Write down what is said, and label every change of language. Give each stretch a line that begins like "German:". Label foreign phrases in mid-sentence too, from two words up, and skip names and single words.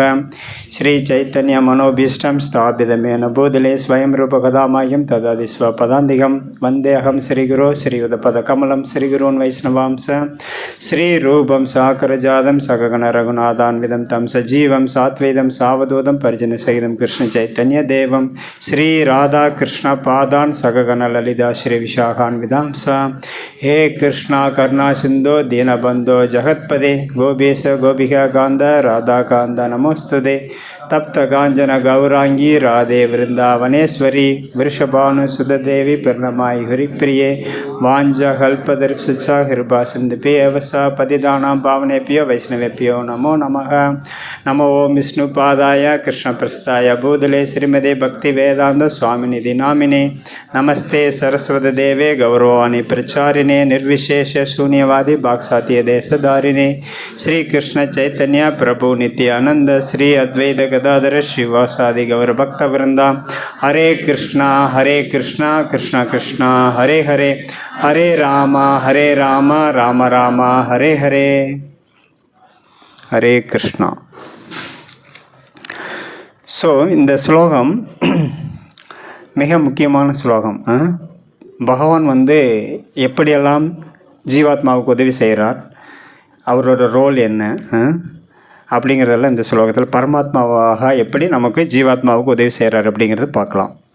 Sanskrit: श्री चैतन्य मनोभीष्टं स्थापितमेन भूतले स्वयं रूपकदामह्यं ददाति स्वपदान्तिकम् वन्देऽहं श्रीगुरोः श्रीयुतपदकमलं श्रीगुरून् वैष्णवांश्च श्रीरूपं साग्रजातं सहगण रघुनाथान्वितं तं सजीवं साद्वैतं सावधूतं परिजन सहितं कृष्ण चैतन्य देवं श्री राधा कृष्ण पादान् सहगण ललिता श्री विशाखान्वितां. हे कृष्णा करुणा सिंधो दीनबंधो जगत्पदे गोपीश गोपिका कांद राधा कांद नमोस्तुते. तप्त कांचन गौरांगी राधे वृंदावनेश्वरी वृषभानुसुतदेवी प्रणमायि हरिप्रिये. वाञ्छाकल्पतरुभ्यश्च कृपा सिन्धुभ्येव पतितानां पावनेभ्यो वैष्णवेभ्यो नमो नमः. नमो ओं विष्णुपादाय कृष्णप्रस्थाय भूतले श्रीमते भक्तिवेदान्त स्वामिनिधि नामिने. नमस्ते सरस्वती देवे गौरवाणी प्रचारिणे निर्विशेष शून्यवादी भागसात्य देशधारिणे. श्री कृष्ण चैतन्य प्रभु नित्यानंद श्री अद्वैत गदाधर श्रीवासादि गौर भक्त वृंदा. हरे कृष्णा कृष्ण कृष्ण हरे हरे, हरे राम राम राम हरे हरे. हरे कृष्णा.
Tamil: ஸோ இந்த ஸ்லோகம் மிக முக்கியமான ஸ்லோகம். பகவான் வந்து எப்படியெல்லாம் ஜீவாத்மாவுக்கு உதவி செய்கிறார், அவரோட ரோல் என்ன அப்படிங்கிறதெல்லாம் இந்த ஸ்லோகத்தில் பரமாத்மாவாக எப்படி நமக்கு ஜீவாத்மாவுக்கு உதவி செய்கிறார் அப்படிங்கிறத பார்க்கலாம்.